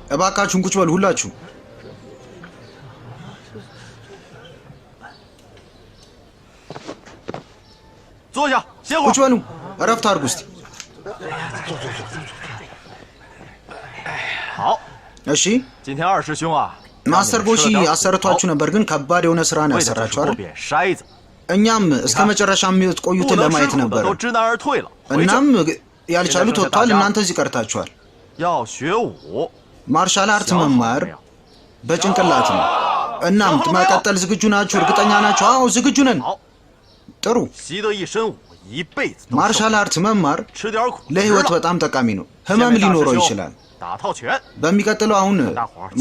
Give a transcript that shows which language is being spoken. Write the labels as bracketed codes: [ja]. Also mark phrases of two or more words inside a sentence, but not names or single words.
[am] እባካችሁን ቁጭ በሉ ሁላችሁ [zh] 坐下，歇会 [am] ቁጭ [zh] 儿。 [am] በሉ እረፍት አድርጉ እስቲ [zh] 好， [am] እሺ [zh] 今天二师兄啊， [am] ማስተር ጎሺ አሰርቷችሁ ነበር ግን ከባድ የሆነ ስራ ነው [zh] 为的就是 [am] ያሰራችሁ [zh] 过 [am] አይደል [zh] 遍筛子， [am] እኛም እስከ መጨረሻ የሚቆዩትን [zh] 不能 [am] ለማየት [zh] 吃苦的 [am] ነበር [zh] 都知难而退了。回去 [am] እናም ያልቻሉት ወጥቷል እናንተ እዚህ ቀርታችኋል [zh] 要学武， [en] martial art [zh] 想好了 [am] መማር [zh] 没有？ [am] በጭንቅላት ነው እናም መቀጠል ዝግጁ ናችሁ እርግጠኛ ናችሁ አዎ ዝግጁ ነን [zh] 好， [am] ጥሩ [zh] 习得一身武，一辈子都受 [en] martial art [am] መማር [zh] 吃点苦。 [am] ለህይወት [zh] 知道 [am] በጣም ጠቃሚ ነው [zh] 下 [am] ህመም [zh] 面大 [am] ሊኖረው [zh] 师兄 [am] ይችላል [zh] 打套拳， [am] በሚቀጥለው አሁን [zh] 大伙儿接着